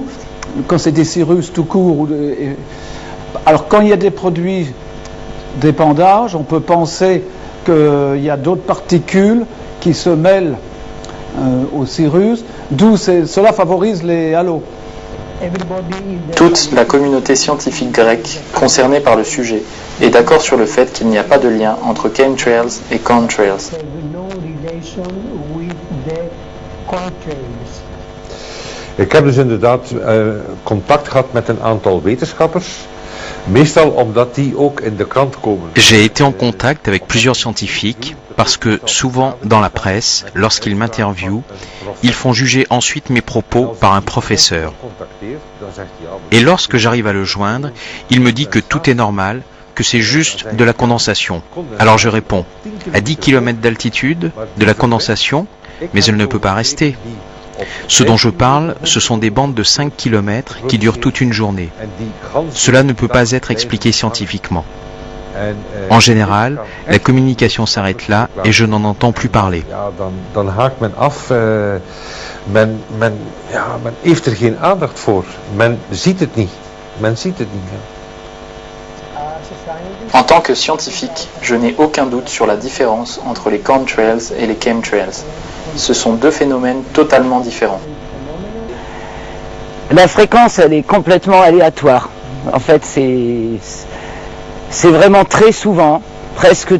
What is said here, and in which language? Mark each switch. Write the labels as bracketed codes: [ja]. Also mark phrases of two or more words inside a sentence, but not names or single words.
[fr] Quand c'est des cirrus tout court. Alors quand il y a des produits d'épandage, on peut penser qu'il y a d'autres particules qui se mêlent aux cirrus, d'où cela favorise les halos. Toute la communauté scientifique grecque concernée par le sujet est d'accord sur le fait qu'il n'y a pas de lien entre chemtrails et contrails. [nl] Ik heb dus inderdaad contact gehad met een aantal wetenschappers. Meestal omdat die ook in de krant komen. [fr] J'ai été en contact avec plusieurs scientifiques parce que souvent dans la presse, lorsqu'ils m'interviewent, ils font juger ensuite mes propos par un professeur. Et lorsque j'arrive à le joindre, il me dit que tout est normal, que c'est juste de la condensation. Alors je réponds, à 10 km d'altitude, de la condensation, mais elle ne peut pas rester. Ce dont je parle, ce sont des bandes de 5 km qui durent toute une journée. Cela ne peut pas être expliqué scientifiquement. En général, la communication s'arrête là et je n'en entends plus parler. [nl] Dan haakt men af, men heeft er geen aandacht voor. Men ziet het niet. Men ziet het niet. [fr] En tant que scientifique, je n'ai aucun doute sur la différence entre les contrails et les chemtrails. Ce sont deux phénomènes totalement différents. La fréquence, elle est complètement aléatoire. En fait, c'est vraiment très souvent, presque tous les jours.